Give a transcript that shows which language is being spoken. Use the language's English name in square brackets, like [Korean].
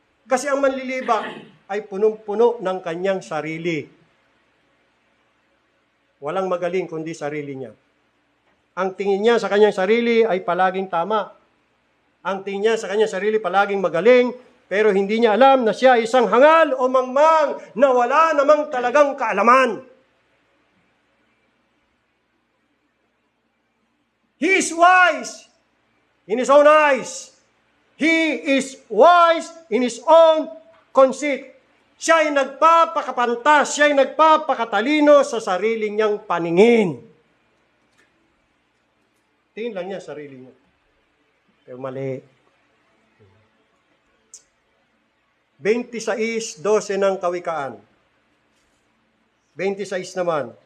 [Filipino] Kasi ang manlilibak ay punong-puno ng kanyang sarili. Walang magaling kundi sarili niya. Ang tingin niya sa kanyang sarili ay palaging tama. Ang tingin niya sa kanyang sarili palaging magaling, pero hindi niya alam na siya ay isang hangal o mangmang na wala namang talagang kaalaman. [English] He is wise in his own eyes. He is wise in his own conceit. [Filipino] Siya ay nagpapakapantas, siya ay nagpapakatalino sa sarili niyang paningin. Tingin lang niya sarili niya. Pero mali. 26:12 ng Kawikaan. 26 naman.